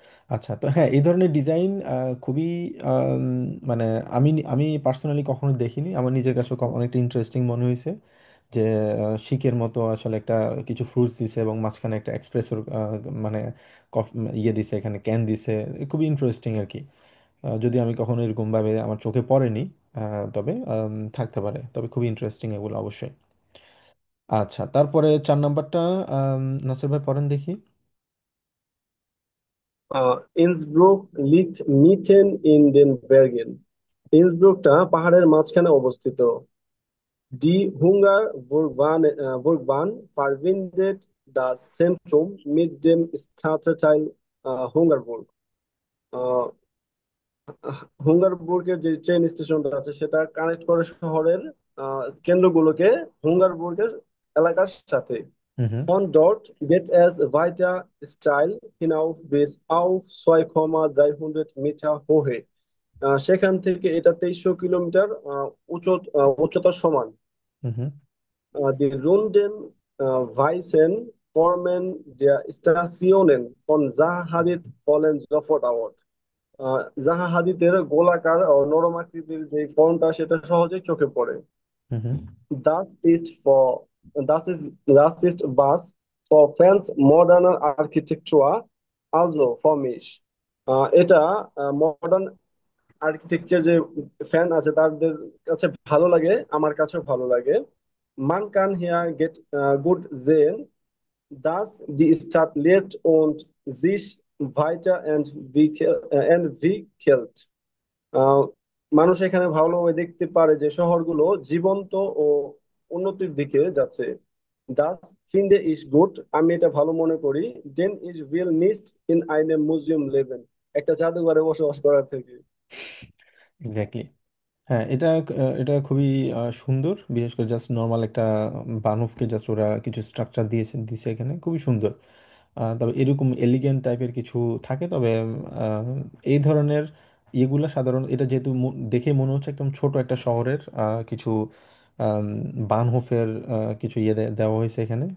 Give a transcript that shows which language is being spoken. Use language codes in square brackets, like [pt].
[bn] আচ্ছা, তো হ্যাঁ এই ধরনের ডিজাইন খুবই আম, মানে আমি পার্সোনালি কখনো দেখিনি, আমার নিজের কাছে অনেকটা ইন্টারেস্টিং মনে হয়েছে যে শিকের মতো আসলে একটা কিছু ফ্রুটস দিছে এবং মাঝখানে একটা এক্সপ্রেসোর মানে ইয়ে দিছে, এখানে ক্যান দিছে, খুবই ইন্টারেস্টিং আর কি। যদি আমি কখনো এরকম ভাবে আমার চোখে পড়েনি, তবে থাকতে পারে, তবে খুবই ইন্টারেস্টিং এগুলো অবশ্যই। আচ্ছা, তারপরে 4 নাম্বারটা নাসির ভাই পড়েন দেখি। [de] Innsbruck liegt mitten in den Bergen. [bn] ইন্সব্রুকটা পাহাড়ের মাঝখানে অবস্থিত। [de] Die Hungerburgbahn verbindet das Zentrum mit dem Stadtteil Hungerburg. [bn] আহ, হুঙ্গারবুর্গের যে ট্রেন স্টেশনটা আছে সেটা কানেক্ট করে শহরের কেন্দ্রগুলোকে হুঙ্গারবুর্গের এলাকার সাথে। হুম হুম [de] Von dort geht es weiter steil hinauf bis auf 2,300 Meter Höhe. [bn] সেখান থেকে এটা 2300 কিলোমিটার উচ্চতার সমান। হুম হুম [de] Die runden Weißen Formen der Stationen von Zaha Hadid fallen sofort auf. [bn] জাহা হাদিদের গোলাকার ও নরম আকৃতির যে ফর্মটা সেটা সহজেই চোখে পড়ে। হুম হুম [de] Das ist for das ist was for fans moderner Architektur also for mich. [bn] এটা মডার্ন আর্কিটেকচার যে ফ্যান আছে তাদের কাছে ভালো লাগে, আমার কাছেও ভালো লাগে। [de] Man kann hier gut sehen, dass die Stadt lebt und sich weiterentwickelt. [bn] আহ, মানুষ এখানে ভালোভাবে দেখতে পারে যে শহরগুলো জীবন্ত ও উন্নতির দিকে যাচ্ছে। [de] Das finde ich gut, [bn] আমি এটা ভালো মনে করি। [de] Denn ich will nicht in einem Museum leben, [bn] একটা জাদুঘরে বসবাস করার থেকে। এক্স্যাক্টলি। হ্যাঁ, এটা খুবই সুন্দর, বিশেষ করে জাস্ট নর্মাল একটা বানফকে জাস্ট ওরা কিছু স্ট্রাকচার দিয়েছে এখানে, খুবই সুন্দর। তবে এরকম এলিগেন্ট টাইপের কিছু থাকে, তবে আহ, এই ধরনের ইয়েগুলা সাধারণ, এটা যেহেতু দেখে মনে হচ্ছে একদম ছোট একটা শহরের কিছু আম, বানহোফের কিছু দেওয়া হয়েছে এখানে।